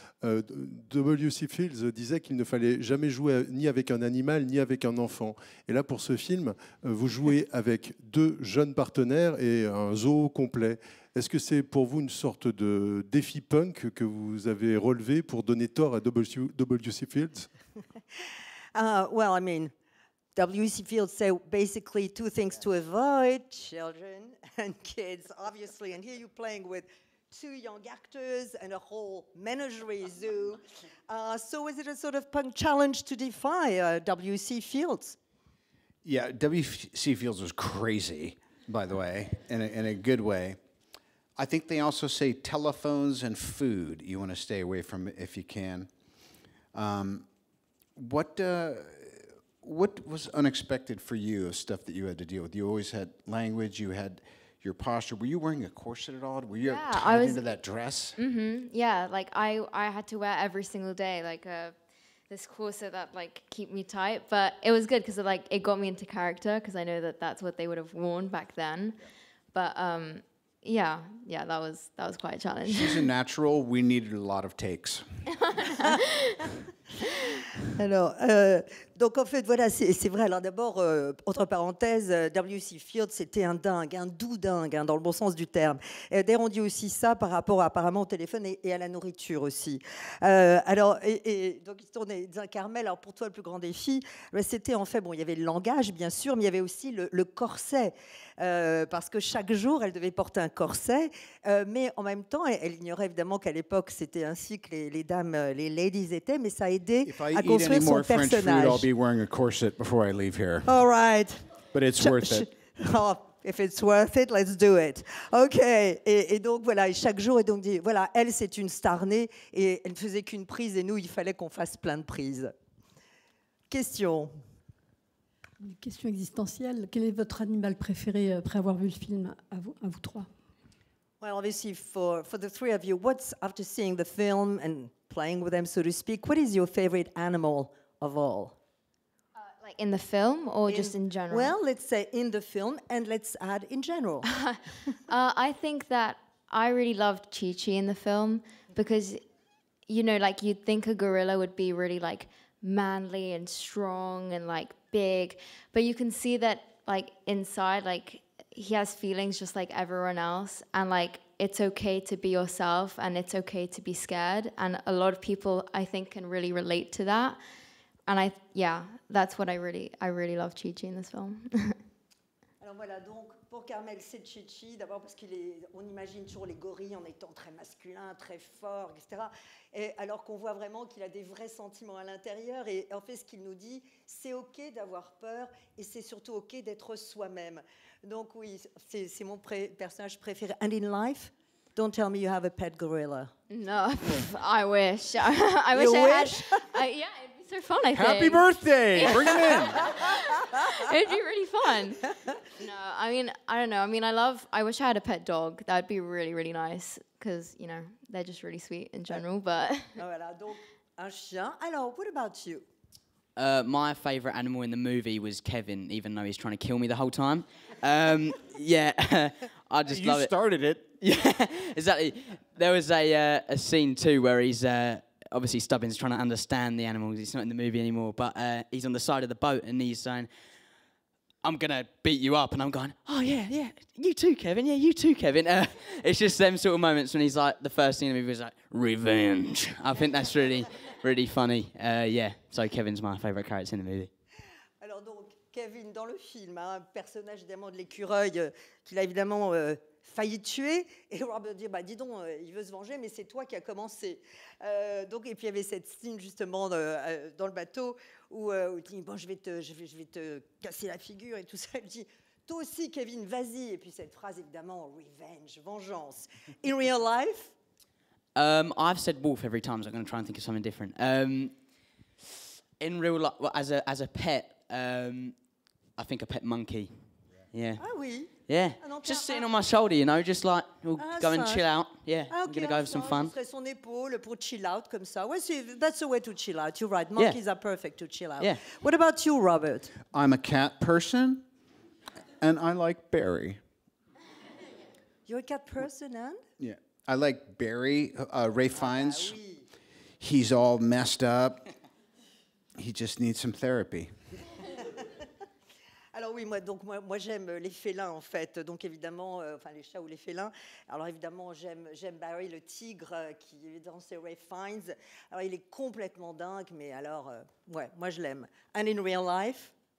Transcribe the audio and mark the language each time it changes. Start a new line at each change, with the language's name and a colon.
French: W.C. Fields disait qu'il ne fallait jamais jouer ni avec un animal ni avec un enfant. Et là, pour ce film, vous jouez avec 2 jeunes partenaires et un zoo complet. Est-ce que c'est pour vous une sorte de défi punk que vous avez relevé pour donner tort à W.C. Fields?
English: Well, I mean... W.C. Fields say basically two things to avoid: children and kids, obviously. And here you're playing with two young actors and a whole menagerie zoo. So was it a sort of punk challenge to defy W.C. Fields? Yeah, W.C. Fields was crazy, by the way, in a good way. I think they also say telephones and food you want to stay away from if you can. What was unexpected for you of stuff that you had to deal with? You always had language, you had your posture. Were you wearing a corset at all? Were you tied into that dress? Yeah, like I had to wear every single day, like this corset that like keep me tight. But it was good because it got me into character, because I know that that's what they would have worn back then. But yeah, that was quite a challenge. She's a natural. We needed a lot of takes.
French: Alors, donc en fait, voilà, c'est vrai. Alors d'abord, entre parenthèses, W.C. Fields, c'était un dingue, un doux dingue, hein, dans le bon sens du terme. D'ailleurs, on dit aussi ça par rapport apparemment au téléphone et à la nourriture aussi. Alors, donc il se tournait, disait Carmel, alors pour toi, le plus grand défi, c'était en fait, bon, il y avait le langage, bien sûr, mais il y avait aussi le corset. Parce que chaque jour, elle devait porter un corset, mais en même temps, elle ignorait évidemment qu'à l'époque, c'était ainsi que les dames, les ladies étaient, mais ça a aidé à construire son personnage.
English: I'll be wearing a corset before I leave here. All right. But it's worth it. Oh, if it's worth it, let's do it. OK.
French: Et donc, voilà, et chaque jour, et donc, voilà, elle, c'est une star née, et elle ne faisait qu'une prise, et nous, il fallait qu'on fasse plein de prises. Question. Une question existentielle. Quel est votre animal préféré après avoir vu le film, à vous trois?
English: Well, obviously, for the three of you, what's, after seeing the film and playing with them, so to speak, what is your favorite animal of all? Like in the film or just in general? Well, let's say in the film, and let's add in general. I think that I really loved Chi-Chi in the film because, you know, like you'd think a gorilla would be really like manly and strong and like big, but you can see that like inside, like he has feelings just like everyone else, and like it's okay to be yourself and it's okay to be scared, and a lot of people I think can really relate to that, and that's what I really love Chi-Chi in this film.
French: Alors voilà, donc pour Carmel, c'est Chi-Chi, d'abord parce on imagine toujours les gorilles en étant très masculins, très forts, etc. Et alors qu'on voit vraiment qu'il a des vrais sentiments à l'intérieur. Et en fait, ce qu'il nous dit, c'est OK d'avoir peur et c'est surtout OK d'être soi-même. Donc oui, c'est mon personnage préféré.
English: And in life, don't tell me you have a pet gorilla. No, I wish. I wish You I wish? had. Yeah, it'd be so fun, I think. Happy birthday! Bring him in. It'd be really fun. No, I mean, I don't know. I mean, I wish I had a pet dog. That'd be really, really nice because, you know, they're just really sweet in general, but...
French: Voilà, donc un chien. Alors,
English: what about you? My favourite animal in the movie was Kevin, even though he's trying to kill me the whole time. Yeah, I just love it. You started it. Yeah, exactly. There was a scene too where he's obviously Stubbins trying to understand the animals. He's not in the movie anymore, but he's on the side of the boat and he's saying, "I'm gonna beat you up," and I'm going, "Oh yeah, you too, Kevin. Yeah, you too, Kevin." It's just them sort of moments when he's like, the first scene in the movie was like, "Revenge." I think that's really, really funny. Yeah, so Kevin's my favourite character in the movie.
French: Alors donc, Kevin, dans le film, un personnage évidemment de l'écureuil qu'il a évidemment failli tuer, et Robert dit, bah dis donc, il veut se venger, mais c'est toi qui as commencé. Donc, et puis il y avait cette scène justement dans le bateau où il dit, bon, je vais te casser la figure et tout ça. Il dit, toi aussi, Kevin, vas-y. Et puis cette phrase évidemment, revenge, vengeance.
English: In real life? I've said wolf every time, so I'm going to try and think of something different. In real life, well, as a pet, I think a pet monkey. Yeah.
French: Ah oui.
English: Yeah. Just sitting on my shoulder, you know, just like we'll go and chill out. Yeah. Ah, I'm gonna go have some fun.
French: Ce serait son épaule pour chill out comme ça.
English: Ouais, that's a way to chill out. You're right. Monkeys are perfect to chill out. Yeah. What about you, Robert? I'm a cat person, and I like Barry. You're a cat person, and? Yeah. I like Barry, Ray Fiennes.
French: Ah, oui.
English: He's all messed up. He just needs some therapy.
French: Alors oui, moi j'aime les félins en fait, donc évidemment, enfin les chats ou les félins. Alors évidemment j'aime Barry le tigre qui évidemment c'est Ray Fiennes. Alors il est complètement dingue, mais alors ouais, moi je l'aime.
English: And in real life?